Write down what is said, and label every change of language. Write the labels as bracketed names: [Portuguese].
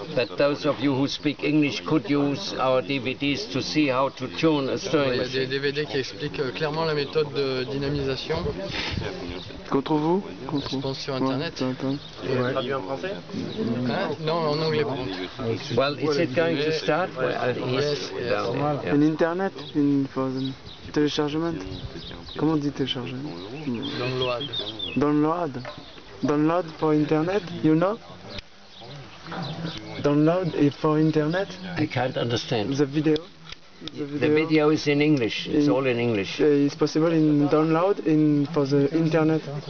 [English] But those of you who speak English could use our DVDs to see how to tune a stirring machine. [French] Il y a des DVD qui expliquent clairement la méthode de dynamisation. Contre vous? Je pense sur Internet. Traduit en français? Non, en anglais. [English] Well, is it going to start? Yes. In Internet? For the [French] téléchargement? Comment on dit téléchargement? [English] Download. Download for Internet, you know? Download it for Internet? I can't understand. The video? The video is in English. It's all in English. It's possible in download for the Internet.